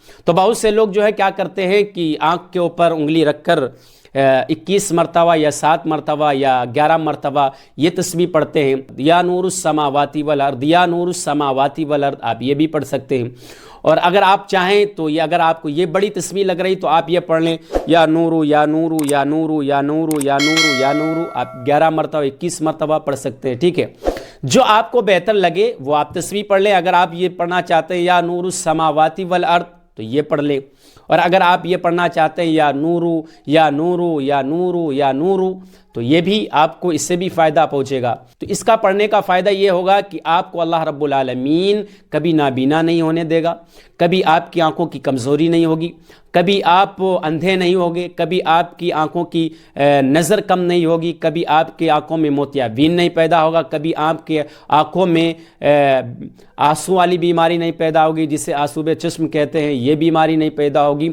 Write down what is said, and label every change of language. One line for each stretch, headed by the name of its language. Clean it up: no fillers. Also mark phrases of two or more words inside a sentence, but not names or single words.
Urdu: تو بہت سے لوگ جو ہے کیا کرتے ہیں کہ آنکھ کے اوپر انگلی رکھ کر 21 مرتبہ یا 7 مرتبہ یا 11 مرتبہ یہ تسبیح پڑھتے ہیں،
Arabic: یا نور السماوات والارض، یا نور السماوات والارض،
Urdu: آپ یہ بھی پڑھ سکتے ہیں۔ اور اگر آپ چاہیں تو یہ، اگر آپ کو یہ بڑی تسبیح لگ رہی تو آپ یہ پڑھ لیں
Arabic: یا نورو یا نورو یا نورو یا نورو یا نورو یا نورو،
Urdu: آپ 11 مرتبہ 21 مرتبہ پڑھ سکتے ہیں، ٹھیک ہے؟ جو آپ کو بہتر لگے وہ آپ تسبیح پڑھ لیں۔ اگر آپ یہ پڑھنا چاہتے ہیں
Arabic: یا نور السماوات والارض
Urdu: تو یہ پڑھ لیں، اور اگر آپ یہ پڑھنا چاہتے ہیں
Arabic: یا نورو یا نورو یا نورو یا نورو
Urdu: تو یہ بھی آپ کو اس سے بھی فائدہ پہنچے گا۔ تو اس کا پڑھنے کا فائدہ یہ ہوگا کہ آپ کو
Arabic: اللہ رب العالمین
Urdu: کبھی نابینا نہیں ہونے دے گا، کبھی آپ کی آنکھوں کی کمزوری نہیں ہوگی، کبھی آپ اندھے نہیں ہوگے، کبھی آپ کی آنکھوں کی نظر کم نہیں ہوگی، کبھی آپ کی آنکھوں میں موتیابین نہیں پیدا ہوگا، کبھی آپ کے آنکھوں میں آنسو والی بیماری نہیں پیدا ہوگی، جسے آسوب چشم کہتے ہیں، یہ بیماری نہیں پیدا ہوگی۔